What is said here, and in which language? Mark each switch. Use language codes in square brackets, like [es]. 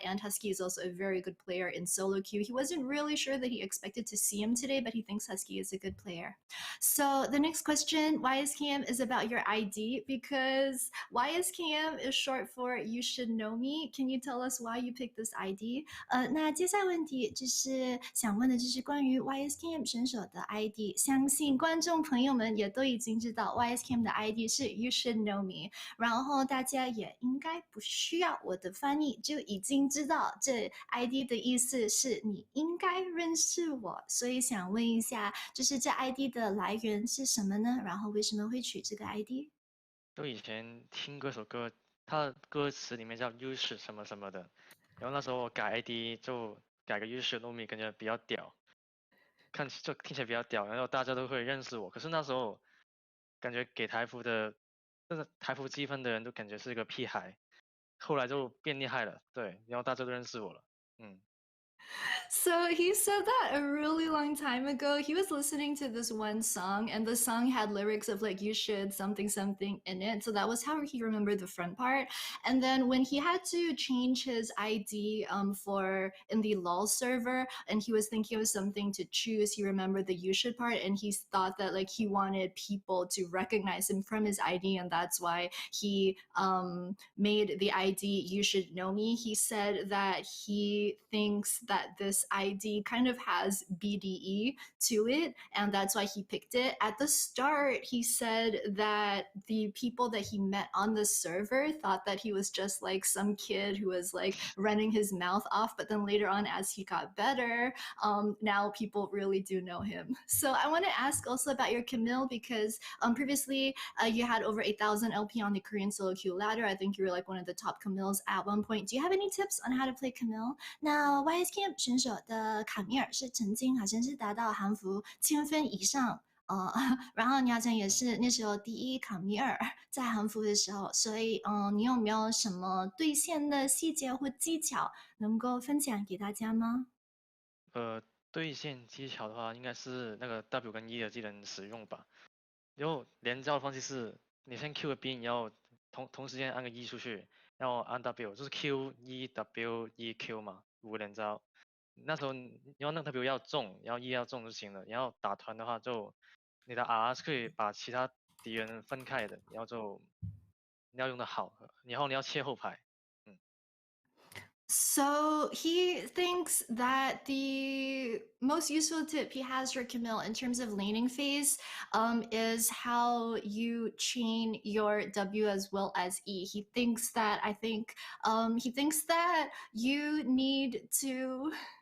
[en] And Husky is also a very good player in solo queue. He wasn't really sure that he expected to see him today, but he thinks Husky is a good player. So the next question, YSKM, is about your ID because YSKM is short for You Should Know Me. Can you tell us why you picked this ID? [zh] 那接下来问题就是想问的就是关于 YSKM 选手的 ID， 相信观众朋友们也都已经知道 YSKM 的 ID 是 You Should Know Me， 然后大家也应该不需要我的翻译就已经知道这 ID 的意思是你应该认识我，所以想问一下，就是这 ID 的来源是什么呢？然后为什么会取这个 ID？就以前听过首歌，它的歌词里面叫 “You 是什么什么的”，然后那时候我改 ID 就改个 “You should know me”，感觉比较屌，就听起来比较屌，然后大家都会认识我。可是那时候感觉给台服积分的人都感觉是一个屁孩，后来就变厉害了，对，然后大家都认识我了， [en] So he said that a really long time ago. He was listening to this one song, and the song had lyrics of like "you should something something" in it. So that was how he remembered the front part. And then when he had to change his ID for in the LOL server, and he was thinking of something to choose, he remembered the "you should" part, and he thought that like he wanted people to recognize him from his ID, and that's why he made the ID "you should know me." He said that he thinks that this ID kind of has BDE to it, and that's why he picked it. At the start, he said that the people that he met on the server thought that he was just like some kid who was like running his mouth off, but then later on, as he got better, now people really do know him. So I want to ask also about your Camille, because previously you had over 8,000 LP on the Korean solo queue ladder. I think you were like one of the top Camilles at one point. Do you have any tips on how to play Camille? [zh] 那 YS Camp 选手的卡米尔是曾经好像是达到韩服7分以上。然后你好像也是那时候第一卡米尔在韩服的时候，所以你有没有什么兑现的细节或技巧能够分享给大家吗？兑现技巧的话，应该是那个 W 跟 E 的技能使用吧。然后连招的方式是，你先 Q 个兵，你要同时间按个 E 出去，然后按 W，就是 Q E W E Q 嘛，5个连招。那时候你要那个 W 要中，然后 E 要中就行了。然后打团的话就，你的 R 是可以把其他敌人分开的，然后就你要用的好，然后你要切后排。 [en] So he thinks that the most useful tip he has for Camille in terms of laning phase is how you chain your W as well as E. He thinks that he thinks that you need to.